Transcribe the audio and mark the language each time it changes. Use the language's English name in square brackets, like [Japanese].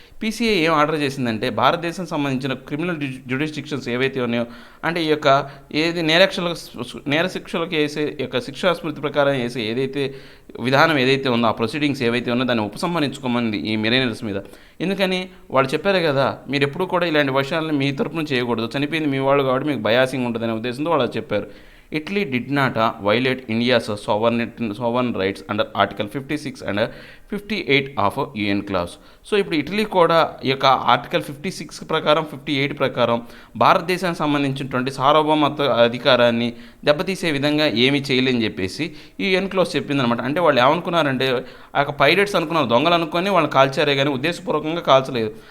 [Telugu] PCA ఏం order చేసిందంటే భారతదేశం సంబంధించిన క్రిమినల్ జ్యుడిస్డిక్షన్స్ ఏవైతే ఉన్నాయో, అంటే ఈ యొక్క ఏది నేర శిక్షలకు వేసే యొక్క శిక్షా స్మృతి ప్రకారం వేసే ఏదైతే విధానం ఏదైతే ఉందో, ఆ ప్రొసీడింగ్స్ ఏవైతే ఉన్నో దాన్ని ఉపసంహరించుకోమంది ఈ మెరైనర్స్ మీద. ఎందుకని వాళ్ళు చెప్పారు కదా, మీరు ఎప్పుడు కూడా ఇలాంటి విషయాలను మీ తరపున చేయకూడదు, చనిపోయింది మీ వాళ్ళు కాబట్టి మీకు బయాసింగ్ ఉంటుందనే ఉద్దేశంతో వాళ్ళు చెప్పారు. [English] Italy did not violate India's sovereign rights under Article 56 and 58 of UN clause. [Telugu] So ఇప్పుడు ఇటలీ కూడా ఈ యొక్క ఆర్టికల్ 56 ప్రకారం 58 ప్రకారం భారతదేశానికి సంబంధించినటువంటి సార్వభౌమత్వ అధికారాన్ని దెబ్బతీసే విధంగా ఏమీ చేయలేని చెప్పేసి ఈ యుఎన్ క్లాజ్ చెప్పిందనమాట. అంటే వాళ్ళు ఏమనుకున్నారంటే ఆ యొక్క పైరేట్స్ అనుకున్నారు, దొంగలు అనుకొని వాళ్ళు కాల్చారే కానీ ఉద్దేశపూర్వకంగా కాల్చలేదు.